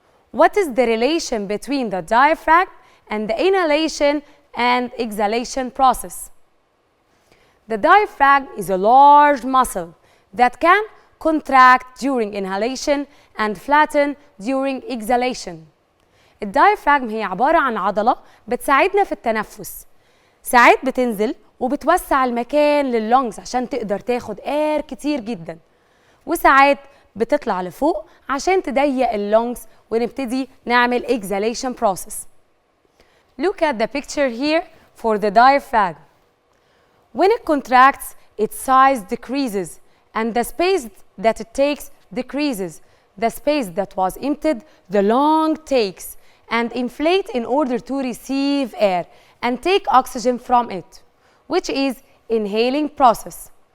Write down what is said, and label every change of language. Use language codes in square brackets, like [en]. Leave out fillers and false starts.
[en] What is the relation between the diaphragm and the inhalation and exhalation process? The diaphragm is a large muscle that can contract during inhalation and flatten during exhalation. [ar] الدايفراجم هي عبارة عن عضلة بتساعدنا في التنفس. ساعات بتنزل وبتوسع المكان لللونجز عشان تقدر تاخد اير كتير جدا، وساعات بتطلع لفوق عشان تضيق اللونجز ونبتدي نعمل exhalation process. [en] Look at the picture here for the diaphragm. When it contracts, its size decreases and the space that it takes decreases. The space that was emptied, the lung takes and inflate in order to receive air and take oxygen from it, which is inhaling process.